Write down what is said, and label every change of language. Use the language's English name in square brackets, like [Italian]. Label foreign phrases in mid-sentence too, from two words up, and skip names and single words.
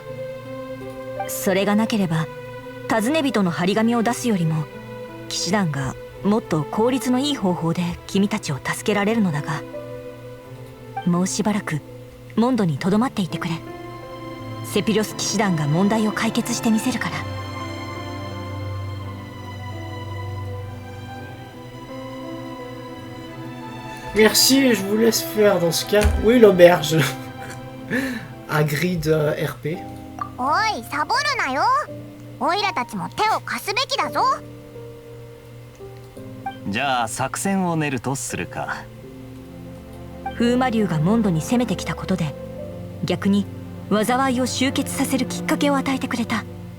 [Japanese] それがなければ尋ね人の張り紙を出すよりも騎士団がもっと効率のいい方法で君たちを助けられるのだが、もうしばらくモンドにとどまっていてくれ。セピロス騎士団が問題を解決してみせるから。 [French] Merci, je vous laisse faire dans ce cas. Où est l'auberge? À grid RP. [Japanese] おい、サボるなよ。オイラたちも手を貸すべきだぞ。じゃあ作戦を練るとするか。風魔竜がモンドに攻めてきたことで逆に災いを集結させるきっかけを与えてくれた。